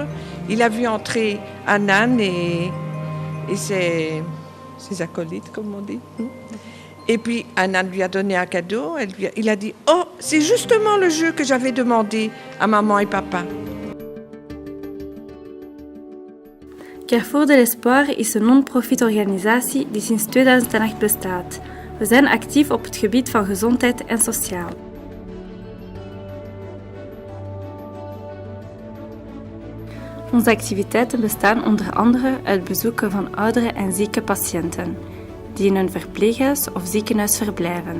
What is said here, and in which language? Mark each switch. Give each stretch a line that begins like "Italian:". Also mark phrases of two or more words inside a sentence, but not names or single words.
French: Il a vu entrer Anan et ses acolytes, comme on dit. Et puis Anan lui a donné un cadeau. Il a dit « Oh, c'est justement le jeu que j'avais demandé à maman et papa. »
Dutch: Carrefour de l'Espoir is een non-profit organisatie die sinds 2008 bestaat. We zijn actief op het gebied van gezondheid en sociaal. Onze activiteiten bestaan onder andere uit bezoeken van oudere en zieke patiënten, die in een verpleeghuis of ziekenhuis verblijven.